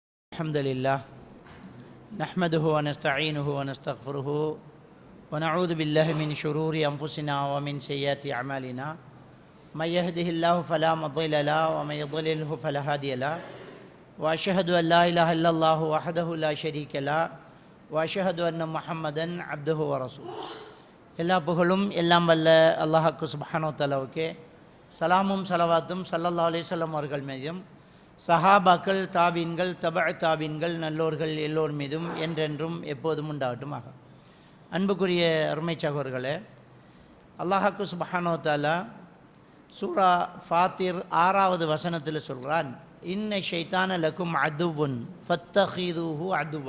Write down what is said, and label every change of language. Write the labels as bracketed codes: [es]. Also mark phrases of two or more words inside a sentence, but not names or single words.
[ar] الحمد لله نحمده ونستعينه ونستغفره ونعوذ بالله من شرور أنفسنا ومن سيئات أعمالنا من يهده الله فلا مضل له ومن يضلله فلا هادي له وأشهد أن لا إله إلا الله وحده لا شريك له وأشهد أن محمدا عبده ورسوله [ta] எல்லா புகழும் எல்லாம் வல்ல அல்லாஹ்வுக்கு [ar] سبحانه وتعالى [ta] சலாமும் ஸலவாத்தும் [ar] صلى الله عليه وسلم [ta] அவர்கள் மீதும் சஹாபாக்கள் தாபீன்கள் தாபீன்கள் நல்லோர்கள் எல்லோர் மீதும் என்றென்றும் எப்போதும் உண்டாகட்டுமாக. அன்புக்குரிய அருமை சகோதரர்களே, அல்லாஹ்வுக்கு [ar] سبحانه وتعالى [ta] சூரா ஃபாத்திர் 6வது வசனத்தில் சொல்கிறான், [ar] إن الشيطان لكم عدو فاتخذوه عدوا.